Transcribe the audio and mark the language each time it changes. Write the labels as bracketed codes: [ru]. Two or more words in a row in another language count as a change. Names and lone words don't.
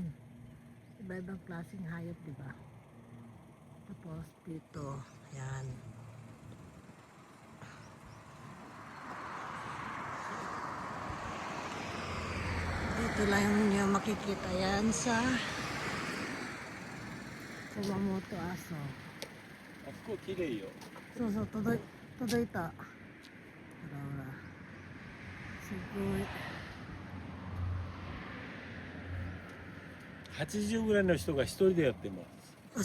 [tl] Iba-ibang klaseng hayop, diba? Tapos dito. Ayan. Dito lang yung makikita yan sa Kumamoto Aso. [ja] あそこ綺麗よ。そうそう、届いた。ほらほら。すごい。 80ぐらいの人が一人でやってま